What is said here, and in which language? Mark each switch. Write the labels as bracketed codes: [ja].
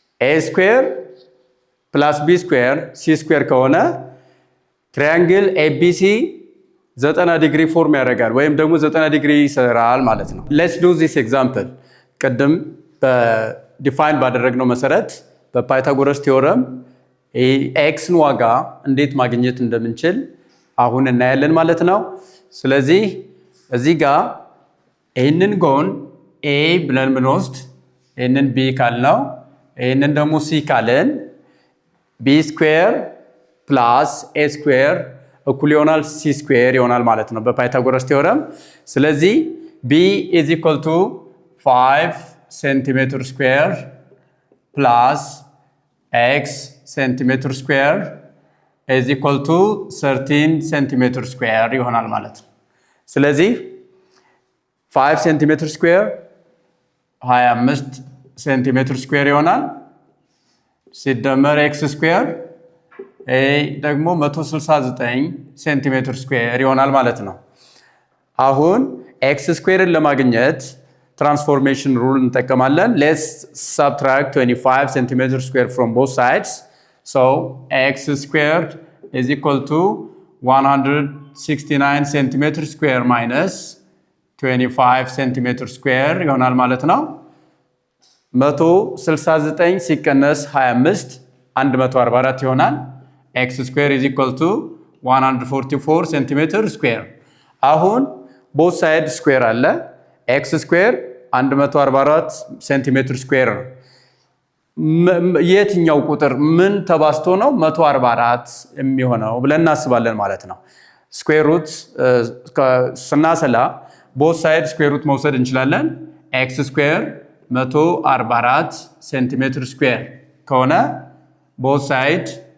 [am] A square plus B square C square ከሆነ ትራያንግል ABC 90 ዲግሪ ፎርም ያደርጋል ወይም ደግሞ 90 ዲግሪ ይሰራል ማለት ነው። [en] Let's do this example. [am] ቀደም በዲፋይን ባደረግነው መሰረት በፓይታጎረስ ቲዮረም ኤክስን ዋጋ እንዴት ማግኘት እንደምንችል አሁን እናያለን ማለት ነው። ስለዚህ እዚህ ጋር ይህንን ጎን A ብለን ብንወስድ ይህንን B ካልነው ይህንን ደግሞ C ካለን B ስኩዌር ፕላስ A ስኩዌር እኩል ይሆናል C ስኩዌር ይሆናል ማለት ነው በፓይታጎረስ ቲዮረም። ስለዚህ [en] B is equal to 5 centimeter square [am] plus X centimeter square [en] is equal to 13 centimeter square [am] ይሆናል ማለት ነው። ስለዚህ [en] 5 centimeter square 25 centimeter square ይሆናል ሲደመር x square ደግሞ 169 centimeter square ይሆናል ማለት ነው። [am] አሁን x square ለማግኘት transformation rule እንጠቀማለን። [en] Let's subtract 25 centimeter square from both sides. So x squared is equal to 169 centimeter square minus 25 centimeter square [am] ይሆናል ማለት ነው። 169 ሲቀነስ 25 144 ይሆናል። [en] x square is equal to 144 centimeter square. [am] አሁን both side square አለ x square 144 centimeter square የትኛው ቁጥር ምን ተባስቶ ነው 144 የሚሆነው ብለን እናስባለን ማለት ነው። ስኩዌር ሩት ስናሰላ both side ስኩዌር ሩት መውሰድ እንችላለን። x square 144 centimeter square ከሆነ both side